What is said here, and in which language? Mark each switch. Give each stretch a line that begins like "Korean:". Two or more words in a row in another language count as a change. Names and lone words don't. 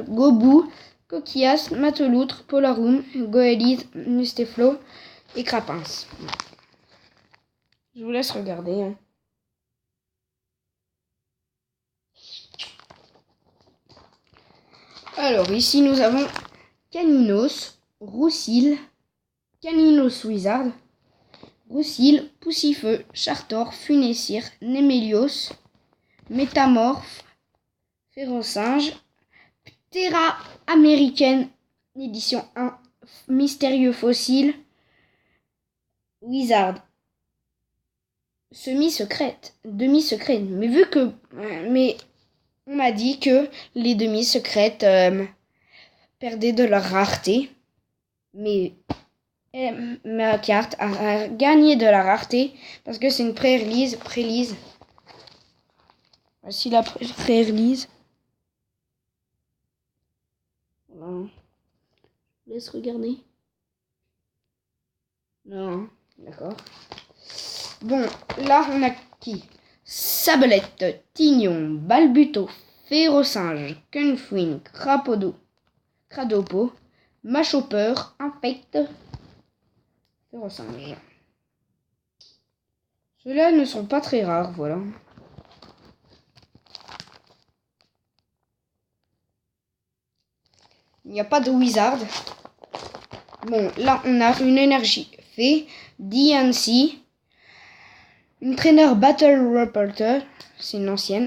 French: Gobou, Coquillas, Mateloutre, Polaroom, Goélise, Musteflo et Crapins. Je vous laisse regarder. Hein. Alors ici nous avons Caninos, Roussil, Caninos Wizard, Roussil, Poussifeu, Chartor, Funessir, Némélios, Métamorphe, Férocinge, Terra américaine, édition 1, Mystérieux Fossile, Wizard, Semi-secrète, demi-secrète. Mais on m'a dit que les demi-secrètes perdaient de leur rareté. Mais ma carte a gagné de la rareté parce que c'est une pré-release. Voici la pré-release. Voilà. Je laisse regarder. Non, d'accord. Bon, là on a qui? Sablette, Tignon, Balbuto, Férocinge, Cunfwing, Cradopo, Machopeur, Infect, Férocinge. Ceux-là ne sont pas très rares, voilà. Il n'y a pas de wizard. Bon, là, on a une énergie fée, DNC, une traîneur Battle Reporter, c'est une ancienne.